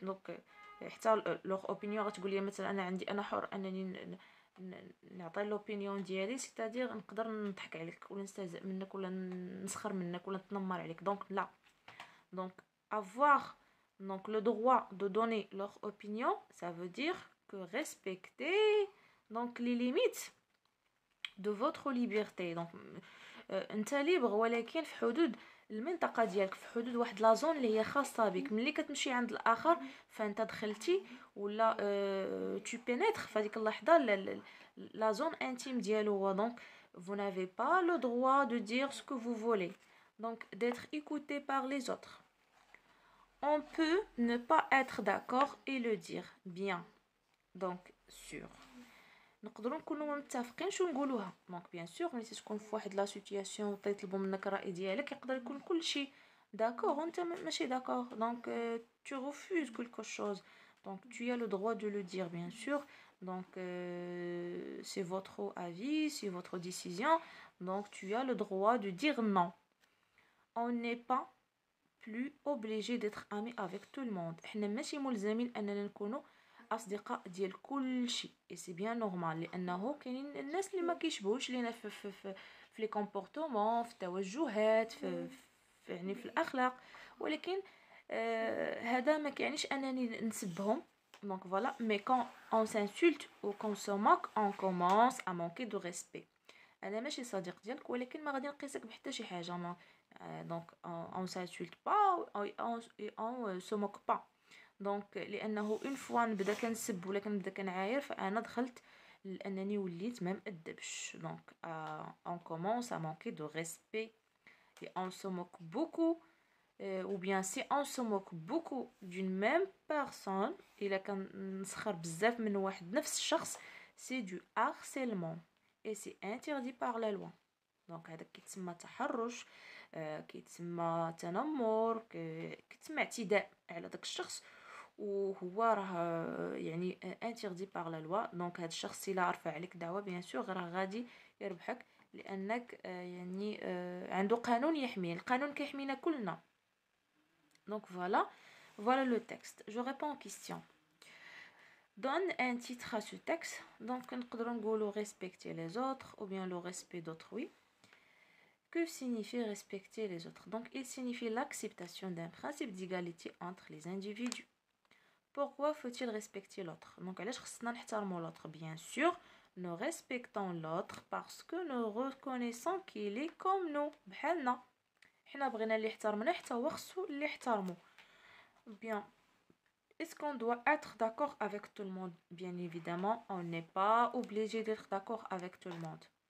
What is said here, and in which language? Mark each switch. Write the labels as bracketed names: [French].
[Arabic] Donc حتى [French] leur opinion [Arabic] غتقول لي مثلا انا حر انني نعطي لوبينيون ديالي, c'est-à-dire نقدر نضحك عليك ولا نستهزئ منك ولا نسخر منك ولا نتنمر عليك. donc لا. [French] donc avoir donc le droit de donner leur opinion, ça veut dire que respecter donc les limites de votre liberté. [Arabic] donc انت libre ولكن في حدود المنطقه ديالك, في حدود واحد لا زون اللي هي خاصه بك. ملي كتمشي عند الاخر فانت دخلتي ولا [French] tu pénètres [Arabic] في هذيك اللحظه [French] la zone intime [Arabic] ديالو. [French] donc vous n'avez pas le droit de dire ce que vous voulez, donc d'être écouté par les autres. On peut ne pas être d'accord et le dire bien. [Arabic] donc sûr نقدروا نكونوا متفقينش ونقولوها. دونك بيان سور ملي تكون في واحد لا سيتوياسيون وطيطلبوا منك الراي ديالك يقدر يكون كلشي داكور وانت ماشي داكور. [French] دونك tu refuses quelque chose, donc tu as le droit de le dire bien sûr. donc c'est votre avis, c'est votre décision, donc tu as le droit de dire non. On n'est pas plus obligé d'être amis avec tout le monde. [Arabic] احنا ماشي ملزمين اننا نكونوا اصدقاء ديال كل شيء. [French] et c'est bien normal [Arabic] لانه كاينين الناس اللي ما كيشبهوش لينا في لي كومبورتمون, في التوجهات, في يعني في الاخلاق, ولكن هذا ما كيعنيش انني نسبهم. [French] donc voilà, mais quand on s'insulte ou qu'on se moque, on commence à manquer de respect. [Arabic] انا ماشي صديق ديالك ولكن ما غادي نقيسك بحتى شي حاجه. [French] ما donc on s'insulte pas, on se moque pas. [Arabic] donc لانه [French] une fois [Arabic] نبدا كنسب ولا كنبدا كنعاير فانا دخلت لانني وليت ما مأدبش. [French] donc on commence à manquer de respect et on se moque beaucoup ou bien si on se moque beaucoup d'une même personne [Arabic] الا كنسخر بزاف من واحد نفس الشخص, [French] c'est du harcèlement et c'est interdit par la loi. [Arabic] donc هذا كيتسمى تحرش, كيتسمى تنمر, كيتسمى اعتداء على داك الشخص, وهو راه يعني [French] interdit par la loi. [Arabic] donc هذا الشخص الا رفع عليك دعوه بيان سور راه غادي يربحك لانك يعني عنده قانون يحميه. القانون كيحمينا كلنا. [French] donc voilà le texte. je réponds aux questions. donne un titre à ce texte. donc [Arabic] نقدروا نقولوا [French] respecter les autres ou bien le respect d'autrui. Que signifie respecter les autres? donc il signifie l'acceptation d'un principe d'égalité entre les individus. Pourquoi faut-il respecter l'autre? [Arabic] Donc, علاش خصنا نحترموا l'autre? [French] Bien sûr, nous respectons l'autre parce que nous reconnaissons qu'il est comme nous. [Arabic] بحالنا. حنا بغينا اللي يحترمنا حتى هو خصو اللي يحترمو. [French] Bien. Est-ce qu'on doit être d'accord avec tout le monde? Bien évidemment, on n'est pas obligé d'être d'accord avec tout le monde.